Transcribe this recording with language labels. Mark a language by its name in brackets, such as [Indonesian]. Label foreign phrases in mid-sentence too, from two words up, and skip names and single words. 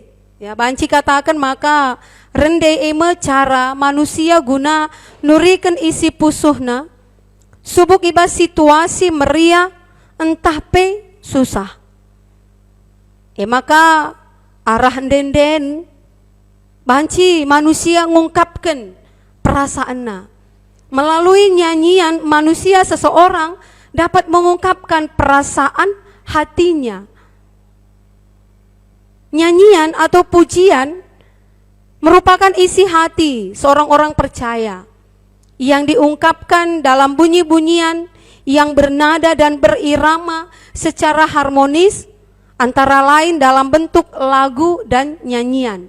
[Batak Karo] Ya, banci katakan maka rende eme cara manusia guna nurikan isi pusuhna subuk iba situasi meriah entah pe susah. Maka arah denden banci manusia [Indonesian] ngungkapkan perasaanna. Melalui nyanyian manusia seseorang dapat mengungkapkan perasaan hatinya. Nyanyian atau pujian merupakan isi hati seorang orang percaya yang diungkapkan dalam bunyi-bunyian yang bernada dan berirama secara harmonis, antara lain dalam bentuk lagu dan nyanyian.